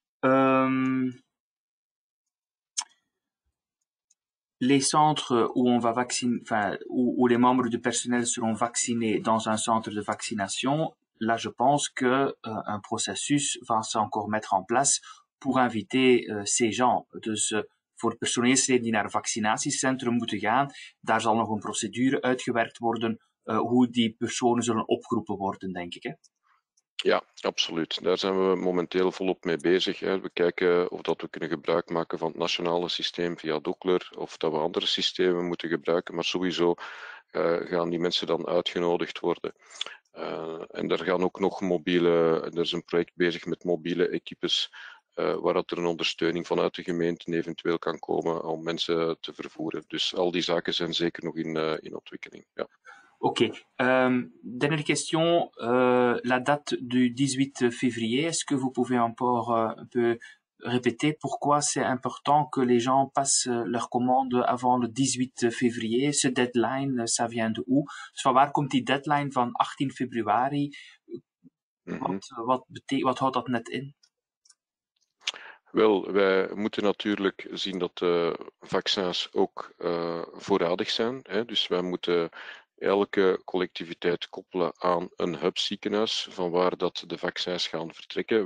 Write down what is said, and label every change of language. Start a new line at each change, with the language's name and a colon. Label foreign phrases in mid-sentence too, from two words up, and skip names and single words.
French: Les centres où on va vacciner, où les membres du personnel seront vaccinés dans un centre de vaccination, là, je pense que un processus va encore mettre en place pour inviter ces gens.
Dutch: Dus voor personeelsleden die naar een vaccinatiecentrum moeten gaan, daar zal nog een procedure uitgewerkt worden hoe die personen zullen opgeroepen worden, denk ik. Hè? Ja, absoluut. Daar zijn we momenteel volop mee bezig. Hè. We kijken of dat we kunnen gebruik maken van het nationale systeem via Dockler, of dat we andere systemen moeten gebruiken, maar sowieso gaan die mensen dan uitgenodigd worden. En er gaan ook nog er is een project bezig met mobiele equipes, waar dat er een ondersteuning vanuit de gemeente eventueel kan komen om mensen te vervoeren. Dus al die zaken zijn zeker nog in ontwikkeling. Ja.
French: Ok. Dernière question. La date du 18 février, est-ce que vous pouvez encore un peu répéter pourquoi c'est important que les gens passent leurs commandes avant le 18 février? Ce deadline, ça vient de où?
Dutch: Dus van waar komt die deadline van 18 februari? Wat houdt dat net in? Wel, wij moeten natuurlijk zien dat de vaccins ook voorradig zijn. Hè? Dus wij moeten elke collectiviteit koppelen aan een hubziekenhuis van waar dat de vaccins gaan vertrekken.